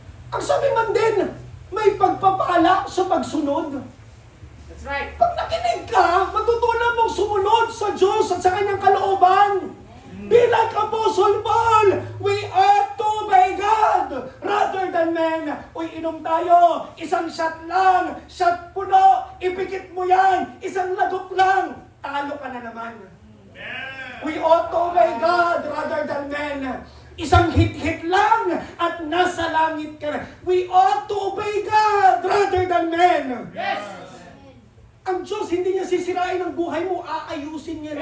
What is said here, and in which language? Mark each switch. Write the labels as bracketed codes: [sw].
[tl] Ang sabi man din, may pagpapala sa pagsunod. [en] That's right. [tl] Pag nakinig ka, matutunan mong sumunod sa Diyos at sa kanyang kalooban. [en] Be like Apostle Paul, we ought to obey God rather than men. [tl] Uy, inom tayo, isang shot lang, shot puno, ipikit mo yan, isang lagok lang, talo ka na naman. [en] We ought to obey God rather than men. [tl] Isang hit-hit lang at nasa langit ka na. [en] We ought to obey God rather than men. Yes. [tl] Ang Diyos, hindi niya sisirain ang buhay mo, aayusin niya ng